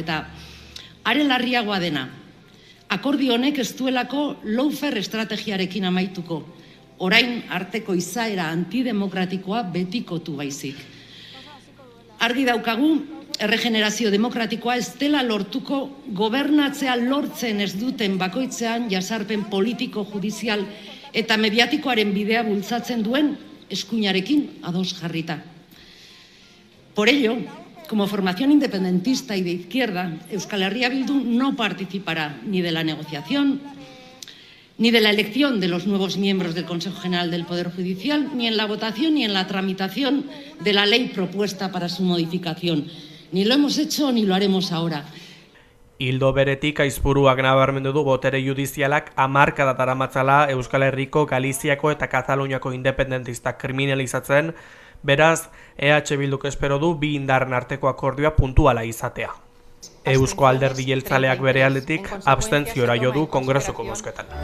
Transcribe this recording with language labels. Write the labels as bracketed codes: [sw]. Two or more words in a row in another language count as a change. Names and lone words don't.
[eu] Eta are larriagoa dena, akordio honek ez duelako lawfare estrategiarekin amaituko, orain arteko izaera antidemokratikoa betikotu baizik. Argi daukagu, erregenerazio demokratikoa ez dela lortuko gobernatzea lortzen ez duten bakoitzean jasarpen politiko, judizial eta mediatikoaren bidea bultzatzen duen eskuinarekin ados jarrita. [es] Por ello, como formación independentista y de izquierda, Euskal Herria Bildu no participará ni de la negociación, ni de la elección de los nuevos miembros del Consejo General del Poder Judicial, ni en la votación ni en la tramitación de la ley propuesta para su modificación. Ni lo hemos hecho ni lo haremos ahora. [eu] Ildo beretik Aizpuruak nabarmendu du botere judizialak hamarkada daramatzala Euskal Herriko, Galiziako eta Kataluniako independentistak kriminalizatzen, beraz, EH Bilduk espero du bi indarren arteko akordioa puntuala izatea. Eusko Alderdi Jeltzaleak bere aldetik abstentziora jo du kongresuko bozketan.